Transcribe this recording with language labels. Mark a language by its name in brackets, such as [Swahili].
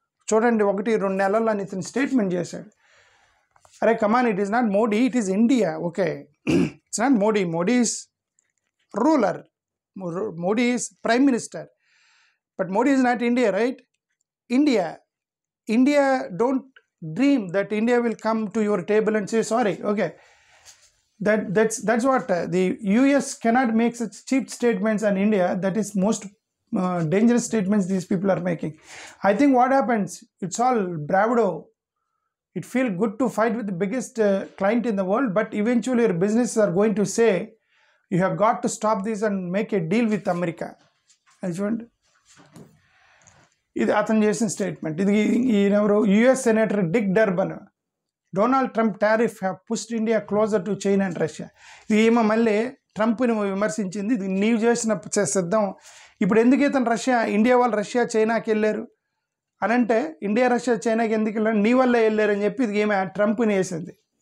[Telugu] చూడండి 1-2 నెలల్లో అని ఇతను స్టేట్మెంట్ చేశాడు. అరే [English] Come on, it is not Modi, it is India. Okay, it's not Modi. Modi is ruler, Modi is prime minister, but Modi is not India, right? India don't dream that India will come to your table and say sorry. Okay, that's what the US cannot make such cheap statements on India. That is most dangerous statements these people are making. I think what happens, it's all bravado. It feels good to fight with the biggest client in the world, but eventually your businesses are going to say, you have got to stop this and make a deal with America. [Telugu] అది చూడండి, ఇది అతను చేసిన statement. ఇది ఈయనెవరు, US senator Dick Durban, Donald Trump [English] Tariff have pushed India closer to China and Russia. [Telugu] ఇది ఏమో మళ్ళీ ట్రంప్ని విమర్శించింది. ఇది నీవు చేసిన సిద్ధం. ఇప్పుడు ఎందుకు ఇతను ఇండియా వాళ్ళు రష్యా చైనాకి వెళ్ళారు అని అంటే, ఇండియా రష్యా చైనాకి ఎందుకు వెళ్ళారు, నీ వల్లే వెళ్ళారు అని చెప్పి ఇది ఏమో ట్రంప్ని వేసింది.